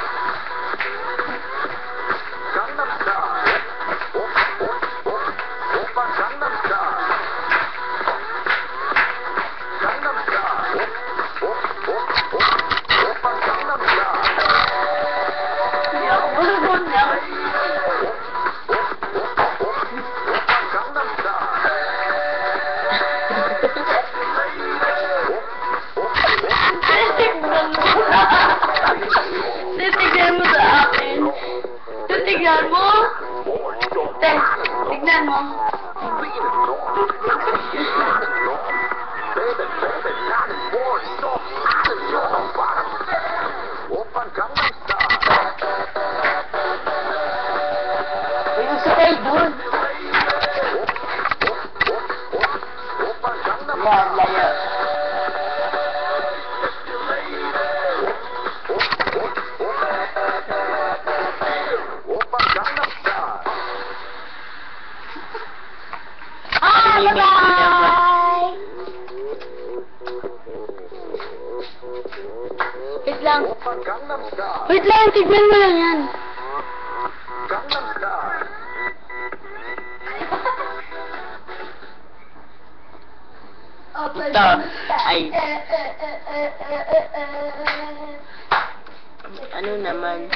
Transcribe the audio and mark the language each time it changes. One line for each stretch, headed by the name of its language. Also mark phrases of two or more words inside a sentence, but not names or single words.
Korean: 강남스타일 오빤 강남스타일 강남스타일 오빤 강남스타일 야, 무슨 소리야? 오빤 강남스타일
Filipino: Titignan mo sa akin. Titignan mo. Tignan mo.
Korean: 오빤 강남스타일
Filipino: Yung sakay dun.
Korean: 오빤 강남스타일
Filipino: Yan, layo.
Korean: 오빤 강남스타일
English: Bye-bye!
Filipino: Wait lang.
Korean: 오빤 강남스타일
Filipino: Wait lang, tignan mo lang yan.
Korean: 강남스타일
Filipino: Ito ay ano naman?